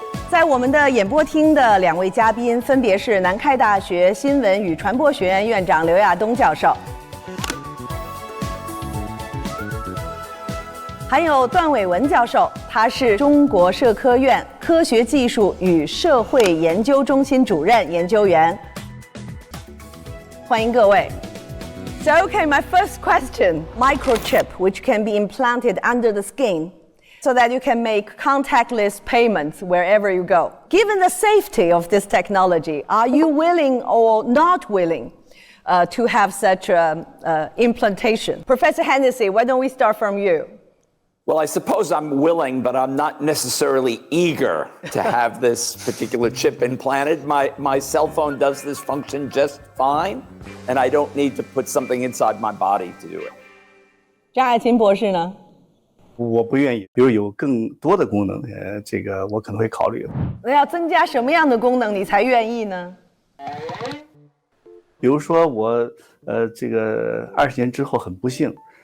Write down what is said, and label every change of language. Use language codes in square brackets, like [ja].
[zh] 在我们的演播厅的2位嘉宾分别是南开大学新闻与传播学院院长刘亚东教授，还有段伟文教授，他是中国社科院科学技术与社会研究中心主任研究员。欢迎各位。 [en] So, okay, my first question, microchip, which can be implanted under the skin so that you can make contactless payments wherever you go. Given the safety of this technology, are you willing or not willing to have such implantation? Professor Hennessy, why don't we start from you? Well, I suppose I'm willing, but I'm not necessarily eager to have this particular chip implanted. My cell phone does this function just fine, and I don't need to put something inside my body to do it. [zh] 张爱琴博士呢？我不愿意，比如有更多的功能，这个我可能会考虑。那要增加什么样的功能你才愿意呢？比如说我这个20年之后很不幸。